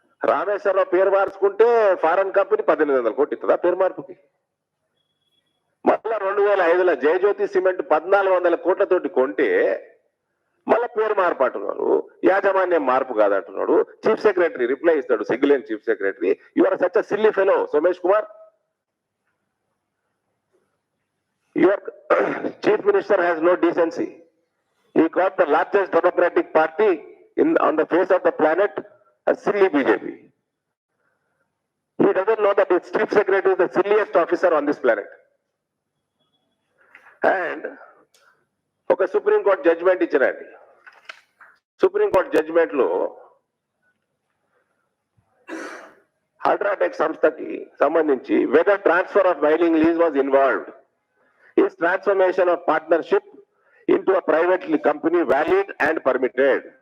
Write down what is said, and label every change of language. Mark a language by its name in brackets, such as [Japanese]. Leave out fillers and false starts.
[Telugu] రామేశ్వరరావు పేరు మార్చుకుంటే foreign company 1800 కోట్లు ఇస్తుందా పేరు మార్పుకి? మళ్ళా 2005లో జయజ్యోతి సిమెంట్ 1400 కోట్లతోటి కొంటే మళ్ళా పేరు మార్పు అంటున్నాడు. యాజమాన్యం మార్పు కాదంటున్నాడు. చీఫ్ సెక్రటరీ రిప్లై ఇస్తాడు, సిగ్గులేని chief secretary. [English] You are such a silly fellow Somesh Kumar. Your chief minister has no decency. He called the largest democratic party on the face of the planet a silly BJP. He doesn't know that his chief secretary is the silliest officer on this planet. And [Telugu] ఒక supreme court judgement ఇచ్చినండి. Supreme court judgement లో UltraTech సంస్థకి సంబంధించి [English] whether transfer of mining lease was involved, is transformation of partnership into a private company valid and permitted?